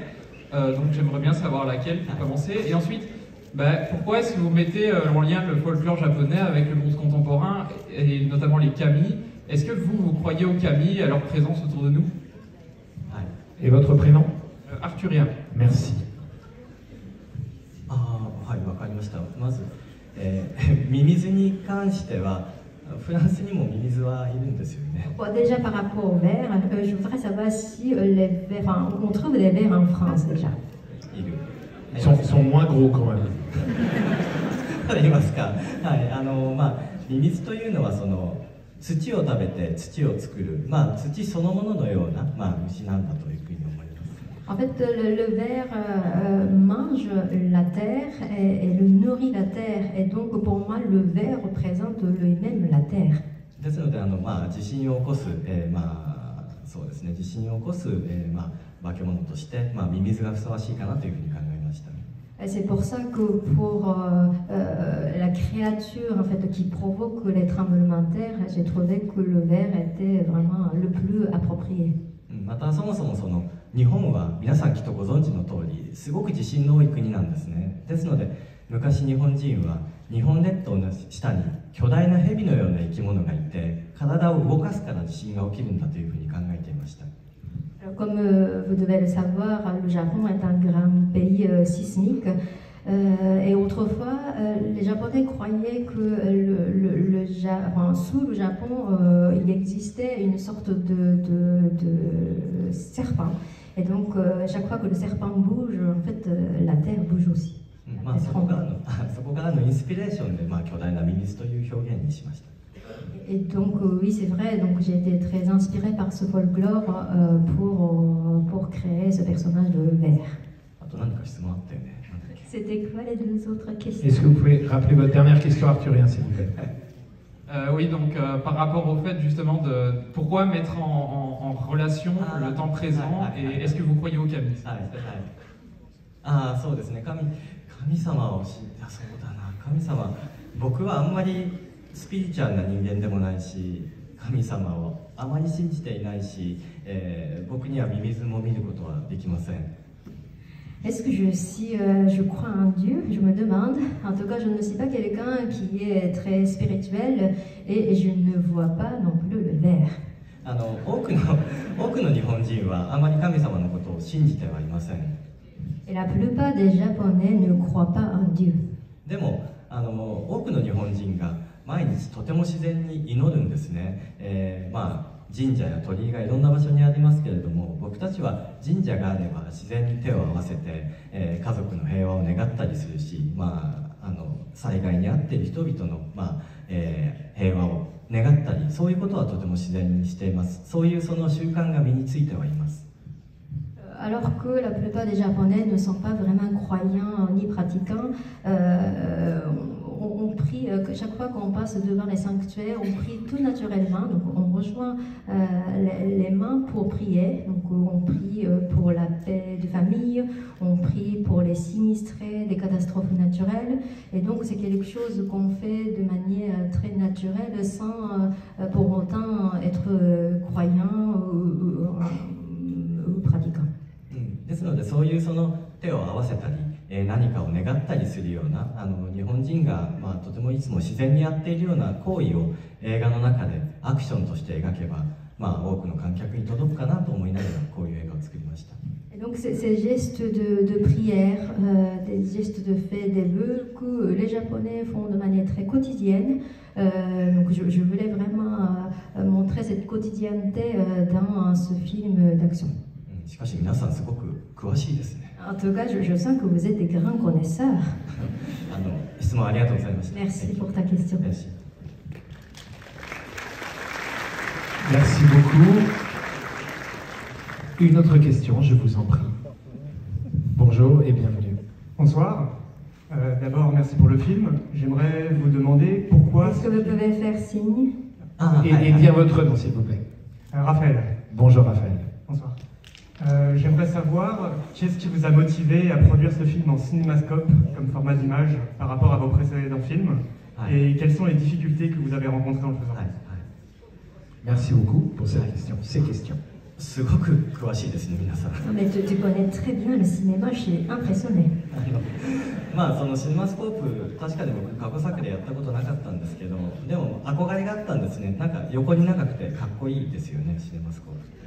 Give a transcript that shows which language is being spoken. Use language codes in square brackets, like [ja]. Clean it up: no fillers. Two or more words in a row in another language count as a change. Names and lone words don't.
[fr] Donc j'aimerais bien savoir laquelle pour commencer. Et ensuite, pourquoi est-ce que vous mettez en lien le folklore japonais avec le monde contemporain, et notamment les kami? Est-ce que vous croyez aux kami, à leur présence autour de nous? Et votre prénom? Arthurien. Merci. [ja] はい、わかりました。まず、ミミズに関しては、フランスにもミミズはいるんですよね。 [fr] Bon, déjà par rapport aux vers, je voudrais savoir si les vers, on trouve des vers en France déjà. [ja] いる。 [fr] Ils sont moins gros quand même. [ja] ありますか。はい、ミミズというのはその土を食べて土を作る、土そのもののような虫なんだというふうに思います。 [fr] En fait, le ver mange la terre et le nourrit la terre. Et donc, pour moi, le ver représente lui-même la terre. [ja] ですので、地震を起こす、そうですね、地震を起こす、化け物として、ミミズがふさわしいかなというふうに考えました。 [fr] C'est pour ça que pour la créature en fait, qui provoque les tremblements de terre, j'ai trouvé que le ver était vraiment le plus approprié. [ja] またそもそも日本は皆さんきっとご存知の通りすごく地震の多い国なんですね。ですので昔日本人は日本列島の下に巨大な蛇のような生き物がいて体を動かすから地震が起きるんだというふうに考えていました。 [fr] Comme vous devez le savoir, le Japon est un grand pays sismique. Et autrefois, les Japonais croyaient que sous le Japon, il existait une sorte de serpent. Et donc, chaque fois que le serpent bouge, en fait, la terre bouge aussi. [ja] そこからのインスピレーションで、巨大なミミズという表現にしました。 [fr] Et donc, oui, c'est vrai, donc j'ai été très inspirée par ce folklore pour créer ce personnage de ver. [ja] あと何か質問あったよね。 [fr] C'était quoi les deux autres questions? Est-ce que vous pouvez rappeler votre dernière question, Arthurien, s'il vous plaît? Oui, donc par rapport au fait justement de pourquoi mettre en relation le temps présent et est-ce que vous croyez au kami? [ja] そうですね。神様をそうだな。神様、僕はあんまりスピリチュアルな人間でもないし、神様をあまり信じていないし、僕にはミミズも見ることはできません。 [fr] Est-ce que je crois en Dieu? Je me demande. En tout cas, je ne suis pas quelqu'un qui est très spirituel et je ne vois pas non plus le vert. [ja] 多くの日本人はあまり神様のことを信じてはいません。 [fr] Et la plupart des Japonais ne croient pas en Dieu. [ja] でも多くの日本人が毎日とても自然に祈るんですね。神社や鳥居がいろんな場所にありますけれども、僕たちは神社があれば自然に手を合わせて、家族の平和を願ったりするし、災害に遭っている人々の、平和を願ったり、そういうことはとても自然にしています。そういうその習慣が身についてはいます。 [fr] Alors que la plupart des Japonais ne sont pas vraiment croyants ni pratiquants, on prie, chaque fois qu'on passe devant les sanctuaires, on prie tout naturellement, donc on rejoint les mains pour prier, donc on prie pour la paix de famille, on prie pour les sinistrés des catastrophes naturelles, et donc c'est quelque chose qu'on fait de manière très naturelle sans pour autant être croyant ou pratiquant. [ja] ですのでそういうその手を合わせたり、何かを願ったりするような日本人が、とてもいつも自然にやっているような行為を映画の中でアクションとして描けば、多くの観客に届くかなと思いながらこういう映画を作りました。 [fr] Et donc ces gestes de prière, des gestes de fait, des vœux que les Japonais font de manière très quotidienne. Donc je voulais vraiment montrer cette quotidienneté dans ce film d'action. [ja] しかし皆さんすごく詳しいですね。 [fr] En tout cas, je sens que vous êtes des grands connaisseurs. [ja] 質問ありがとうございました。 [fr] Merci pour ta question. Merci. Merci beaucoup. Une autre question, je vous en prie. Bonjour et bienvenue. Bonsoir. D'abord, merci pour le film. J'aimerais vous demander pourquoi... Est-ce que vous pouvez faire signe? Et dire votre nom, s'il vous plaît. Raphaël. Bonjour, Raphaël. Bonsoir. J'aimerais savoir qu'est-ce qui vous a motivé à produire ce film en cinémascope comme format d'image par rapport à vos précédents films et quelles sont les difficultés que vous avez rencontrées en le faisant. Merci beaucoup pour cette question. Ces questions. [ja] すごく詳しいですね、皆さん。 [fr] Non, mais tu connais très bien le cinéma, je suis impressionnée. [ja] そのシネマスコープ、確かに僕過去作でやったことなかったんですけど、でも憧れがあったんですね。なんか横に長くてかっこいいですよね、シネマスコープって。